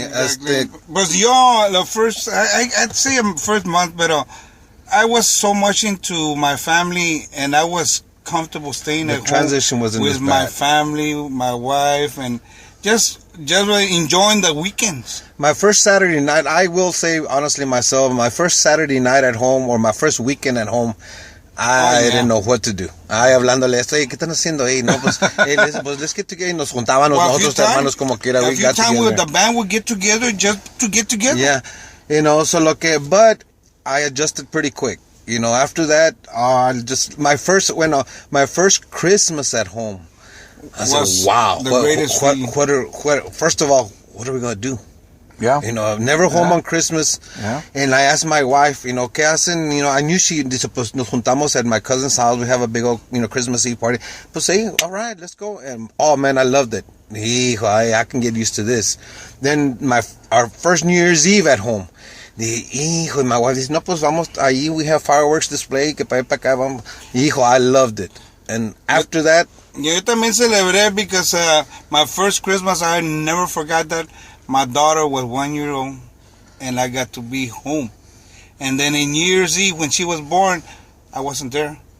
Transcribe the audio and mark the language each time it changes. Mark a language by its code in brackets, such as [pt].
[en] But y'all, the first, I'd say first month, but I was so much into my family, and I was comfortable staying at home. The transition wasn't with my family, my wife, and just enjoying the weekends. My first Saturday night, I will say honestly myself, my first Saturday night at home or my first weekend at home, I didn't know what to do. [es] Hablándole esto, ¿qué están haciendo? No, pues, [en] let's get together. [es] Nos juntábamos nosotros hermanos como quiera. [en] A few times the band would get together just to get together. Yeah, but I adjusted pretty quick. After that, my first Christmas at home, I said, wow. The greatest feeling. First of all, what are we going to do? Yeah. Never home on Christmas. Yeah. And I asked my wife, [es] ¿qué hacen? [en] I knew she [es] dice, pues nos juntamos [en] at my cousin's house. We have a big old, Christmas Eve party. [es] Pues [en] hey, all right, let's go. And oh man, I loved it. I can get used to this. Then our first New Year's Eve at home. My wife [es] dice, no, pues vamos ahí. [en] We have fireworks display. [es] Que pa' acá vamos. [en] I loved it. And after that. [es] Yo también celebré [en] because my first Christmas, I never forgot that. My daughter was 1 year old, and I got to be home. And then in New Year's Eve, when she was born, I wasn't there.